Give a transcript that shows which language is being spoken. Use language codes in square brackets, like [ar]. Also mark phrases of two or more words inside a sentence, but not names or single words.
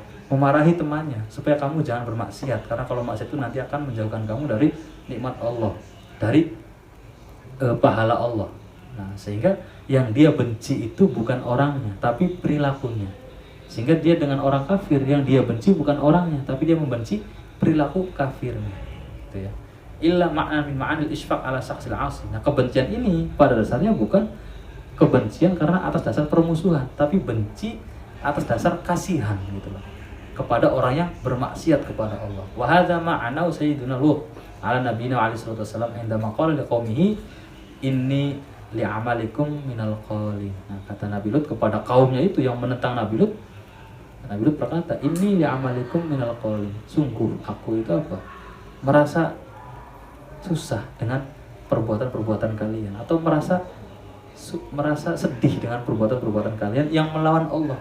[id] Memarahi temannya supaya kamu jangan bermaksiat, karena kalau maksiat itu nanti akan menjauhkan kamu dari nikmat Allah, dari pahala Allah. Nah, sehingga yang dia benci itu bukan orangnya, tapi perilakunya. Sehingga dia dengan orang kafir, yang dia benci bukan orangnya, tapi dia membenci perilaku kafirnya, gitu ya. [ar] إلا معنى من معاني الإشفاق على الشخص العاصي. [id] Nah, kebencian ini pada dasarnya bukan kebencian karena atas dasar permusuhan, tapi benci atas dasar kasihan, gitu loh, kepada orang yang bermaksiat kepada Allah. [ar] وهذا معنى سيدنا لوط على نبينا عليه الصلاة والسلام عند ما قال لقومه إني لعملكم من القالين. [id] Nah, kata Nabi Lut kepada kaumnya itu yang menentang Nabi Lut berkata, [ar] إني لعملكم من القالين. [id] Sungguh aku itu apa? Merasa susah dengan perbuatan-perbuatan kalian, atau merasa sedih dengan perbuatan-perbuatan kalian yang melawan Allah.